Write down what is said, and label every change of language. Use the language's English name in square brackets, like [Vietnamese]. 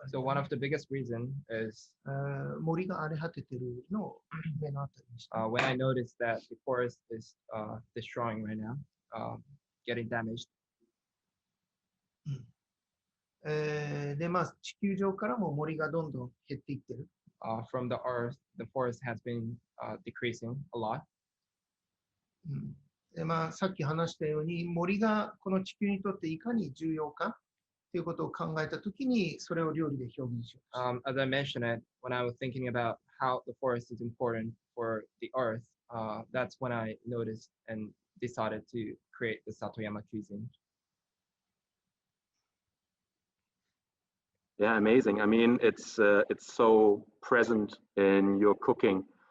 [English] So one of the biggest reason is [Japanese] 森が荒れ果ててるのを目の当たりにした。 [English] when I noticed that the forest is destroying right now, getting damaged. [Japanese] で、まあ、地球上からも森がどんどん減っていってる。 [English] From the earth, the forest has been decreasing a lot. [Japanese] で、まあ、さっき話したように、森がこの地球にとっていかに重要かということを考えたときに、それを料理で表現しよう。 [English] As I mentioned it, when I was thinking about how the forest is important for the earth, that's when I noticed and decided to create the Satoyama cuisine. Yeah, amazing. I mean, it's so present in your cooking.